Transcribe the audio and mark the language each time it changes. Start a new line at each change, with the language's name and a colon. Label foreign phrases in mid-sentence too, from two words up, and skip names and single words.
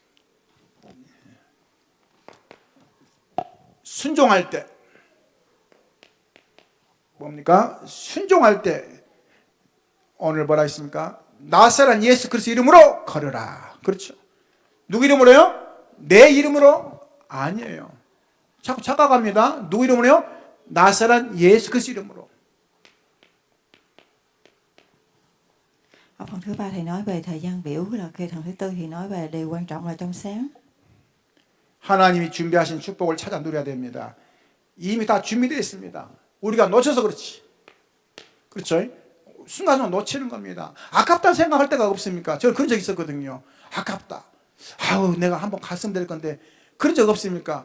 Korean: 순종할 때 뭡니까? 순종할 때 오늘 뭐라 했습니까? 나사렛 예수 그리스도 이름으로 걸으라. 그렇죠? 누구 이름으로요? 내 이름으로? 아니에요. 자꾸 착각합니다. 누구 이름으로요? 나사렛 예수 그리스도 이름으로.
Vietnamese: Ở phần thứ ba thầy nói về thời gian biểu, là khi phần thứ tư thì nói về điều quan trọng là trong sáng.
Korean: 하나님이 준비하신 축복을 찾아 누려야 됩니다. 이미 다 준비되어 있습니다. 우리가 놓쳐서 그렇지. 그렇죠? 순간적으로 놓치는 겁니다. 아깝다는 생각할 때가 없습니까? 저는 그런 적 있었거든요. 아깝다. 아우 내가 한번 갔으면 될 건데 그런 적 없습니까?